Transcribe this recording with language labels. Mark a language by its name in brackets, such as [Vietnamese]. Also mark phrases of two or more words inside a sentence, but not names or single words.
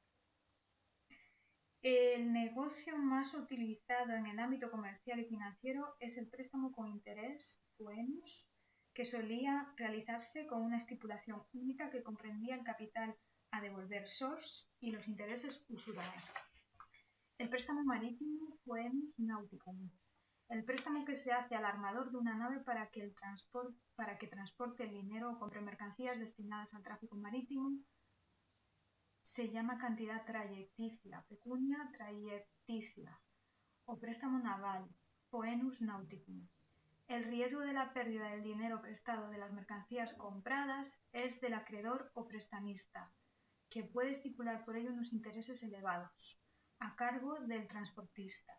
[Spanish] El negocio más utilizado en el ámbito comercial y financiero es el préstamo con interés, foenus, que solía realizarse con una estipulación única que comprendía el capital a devolver sos y los intereses usurarios. El préstamo marítimo, [Latin] foenus nauticum. [Spanish] El préstamo que se hace al armador de una nave para que transporte el dinero o compre mercancías destinadas al tráfico marítimo se llama cantidad trayecticia, [Latin] pecunia trayecticia, [Spanish] o préstamo naval, [Latin] foenus nauticum. [Spanish] El riesgo de la pérdida del dinero prestado de las mercancías compradas es del acreedor o prestamista, que puede estipular por ello unos intereses elevados, a cargo del transportista.